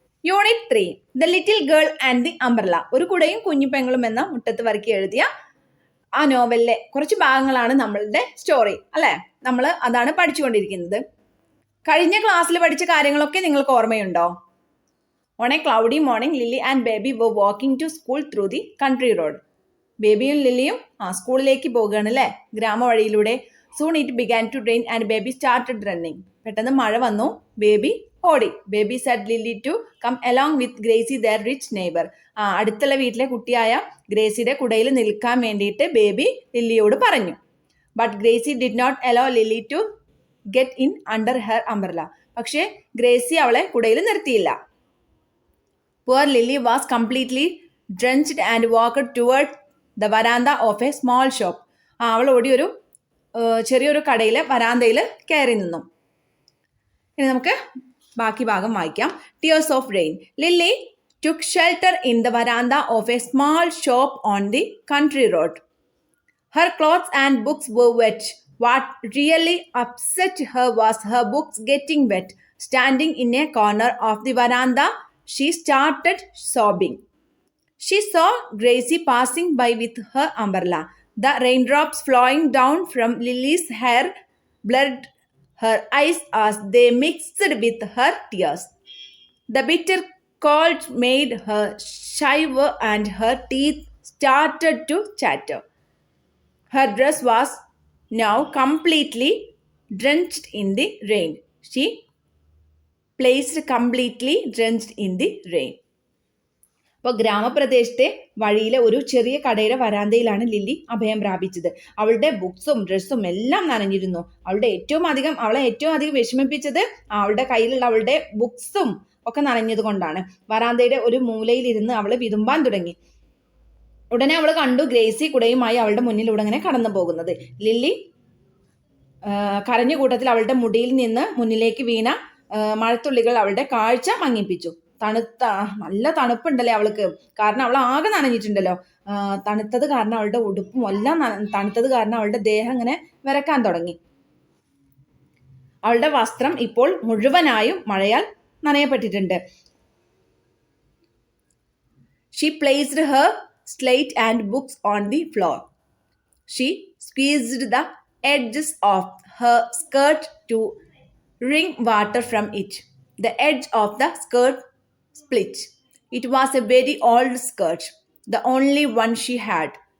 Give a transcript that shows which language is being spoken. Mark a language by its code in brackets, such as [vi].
[en] Unit 3 the little girl and the umbrella. [ml] ഒരു കുടയും കുഞ്ഞു പെങ്ങളും എന്ന മുട്ടത്ത് വരക്കി എഴുതിയ ആ നോവലിലെ കുറച്ച് ഭാഗങ്ങളാണ് നമ്മളുടെ സ്റ്റോറി, അല്ലേ? നമ്മൾ അതാണ് പഠിച്ചുകൊണ്ടിരിക്കുന്നത്. കഴിഞ്ഞ ക്ലാസ്സിൽ പഠിച്ച കാര്യങ്ങളൊക്കെ നിങ്ങൾക്ക് ഓർമ്മയുണ്ടോ? [en] On a cloudy morning, Lily and Baby were walking to school through the country road. [ml] ബേബിയും ലില്ലിയും സ്കൂളിലേക്ക് പോകുകയാണ് അല്ലേ, ഗ്രാമവഴിയിലൂടെ. [en] Soon it began to rain and baby started running. [ml] പെട്ടെന്ന് മഴ വന്നു, ബേബി ഓടി. [en] Baby said Lily to come along with Gracie their rich neighbour. [ml] അടുത്തുള്ള വീട്ടിലെ കുട്ടിയായ ഗ്രേസിയുടെ കുടയിൽ നിൽക്കാൻ വേണ്ടിയിട്ട് ബേബി ലില്ലിയോട് പറഞ്ഞു. [en] But Gracie did not allow Lily to get in under her umbrella. [ml] പക്ഷേ ഗ്രേസി അവളെ കുടയിൽ നിർത്തിയില്ല. [en] Poor Lily was completely drenched and walked toward the veranda of a small shop. [ml] അവൾ ഓടി ഒരു ചെറിയൊരു കടയിലെ വരാന്തയിൽ കയറി നിന്നു. ഇനി നമുക്ക് ബാക്കി ഭാഗം വായിക്കാം. [en] Tears of rain. Lily took shelter in the veranda of a small shop on the country road. Her clothes and books were wet. What really upset her was her books getting wet. Standing in a corner of the veranda, she started sobbing. She saw Gracie passing by with her umbrella. The raindrops flowing down from Lily's hair blurred her eyes as they mixed with her tears. The bitter cold made her shiver and her teeth started to chatter. Her dress was now completely drenched in the rain. She placed completely drenched in the rain. [ml] അപ്പോൾ ഗ്രാമപ്രദേശത്തെ വഴിയിലെ ഒരു ചെറിയ കടയുടെ വരാന്തയിലാണ് lily അഭയം പ്രാപിച്ചത്. അവളുടെ ബുക്സും ഡ്രസ്സും എല്ലാം നനഞ്ഞിരുന്നു. അവളെ ഏറ്റവും അധികം വിഷമിപ്പിച്ചത് അവളുടെ കയ്യിലുള്ള അവളുടെ ബുക്സും ഒക്കെ നനഞ്ഞത് കൊണ്ടാണ്. വരാന്തയുടെ ഒരു മൂലയിലിരുന്ന് അവൾ വിതുമ്പാൻ തുടങ്ങി. ഉടനെ അവൾ കണ്ടു ഗ്രേസി കുടയുമായി അവളുടെ മുന്നിലൂടെ അങ്ങനെ കടന്നു പോകുന്നത്. ലില്ലി കരഞ്ഞ കൂട്ടത്തിൽ അവളുടെ മുടിയിൽ നിന്ന് മുന്നിലേക്ക് വീണ മഴത്തുള്ളികൾ അവളുടെ കാഴ്ച മങ്ങിപ്പിച്ചു. നല്ല തണുപ്പുണ്ടല്ലേ അവൾക്ക്, കാരണം അവൾ ആകെ നനഞ്ഞിട്ടുണ്ടല്ലോ. തണുത്തത് കാരണം അവളുടെ ഉടുപ്പും എല്ലാം തണുത്തത് കാരണം അവളുടെ ദേഹം ഇങ്ങനെ വിറക്കാൻ തുടങ്ങി. അവളുടെ വസ്ത്രം ഇപ്പോൾ മുഴുവനായും മഴയാൽ നനയപ്പെട്ടിട്ടുണ്ട്. [en] She placed her slate and books on the floor. She squeezed the edges of her skirt to wring water from it. The edge of the skirt split. It was a very old skirt, the only one she had.